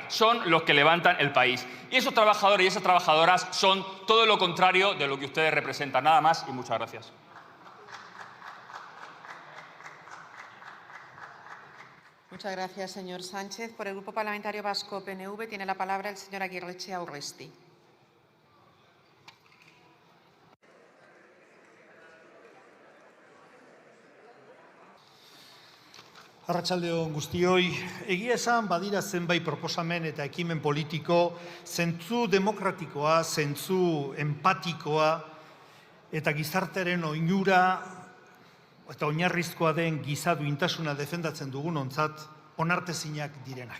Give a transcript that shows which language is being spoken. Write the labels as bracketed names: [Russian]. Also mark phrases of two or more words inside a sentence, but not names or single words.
[Spanish] Son los que levantan el país. Y esos trabajadores y esas trabajadoras son todo lo contrario de lo que ustedes representan. Nada más y muchas gracias. Muchas gracias, señor Sánchez. Por el Grupo Parlamentario Vasco PNV tiene la palabra el señor Aguirrechea Urresti. [Basque] Arratsalde on guztioi, egia esan badira zenbait proposamen eta ekimen politiko zentzu demokratikoa, zentzu empatikoa eta gizartearen oinura eta oinarrizkoa den giza duintasuna defendatzen dugunontzat onartezinak direnak.